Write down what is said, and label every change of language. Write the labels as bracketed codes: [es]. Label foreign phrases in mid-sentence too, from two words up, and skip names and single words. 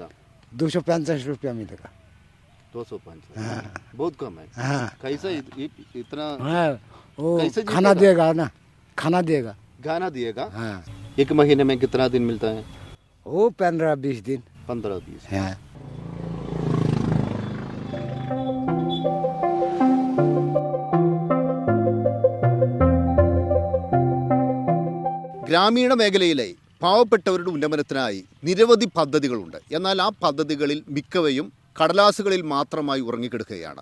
[hi] 265 रुपया मिलेगा। 265? हाँ। बहुत कम है। हाँ। कैसा इतना? हाँ, वो कैसे खाना देगा ना, खाना देगा। गाना दिएगा? हाँ। एक महीने में कितना दिन मिलता है? वो 15-20 दिन। 15-20? हाँ। [ml] ഗ്രാമീണ മേഖലയിലെ പാവപ്പെട്ടവരുടെ ഉന്നമനത്തിനായി നിരവധി പദ്ധതികളുണ്ട്. എന്നാൽ ആ പദ്ധതികളിൽ മിക്കവയും കടലാസുകളിൽ മാത്രമായി ഉറങ്ങിക്കിടക്കുകയാണ്.